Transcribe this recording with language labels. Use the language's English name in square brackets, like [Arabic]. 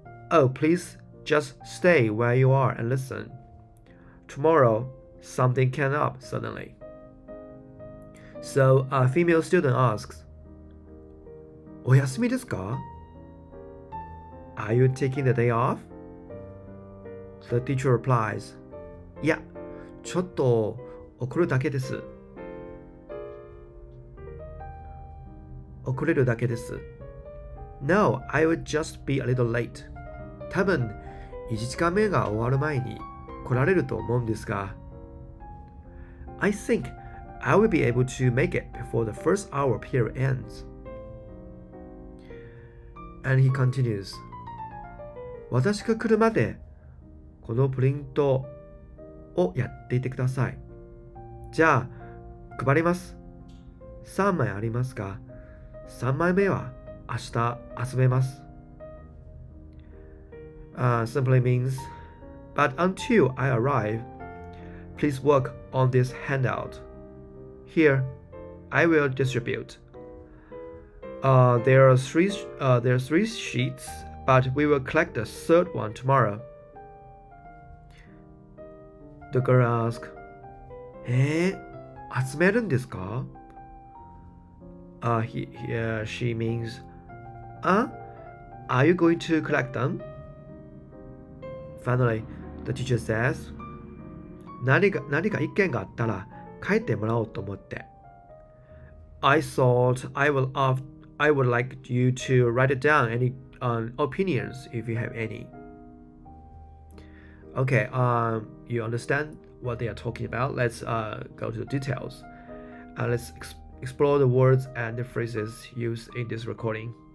[English] Oh, please just stay where you are and listen. Tomorrow, something came up suddenly. So a female student asks, [Japanese] お休みですか? [English] Are you taking the day off? The teacher replies, [Japanese] いや、ちょっと遅れるだけです。遅れるだけです。 [English] No, I will just be a little late. [Japanese] 多分、1時間目が終わる前に来られると思うんですが。 [English] I think I will be able to make it before the first hour period ends. And he continues. [Japanese] 私が来るまでこのプリントをやっていてください。じゃあ、配ります。3枚ありますが、3枚目は明日遊べます。 [English] Simply means, but until I arrive, please work on this handout. Here, I will distribute. There are three sheets, but we will collect the third one tomorrow. The girl asked, [Japanese] 集めるんですか? [English] She means, are you going to collect them? Finally, the teacher says, [Japanese] 何か意見があったら書いてもらおうと思って。 [English] I thought I would like you to write it down any opinions if you have any. Okay, you understand what they are talking about. Let's go to the details. Let's explore the words and the phrases used in this recording.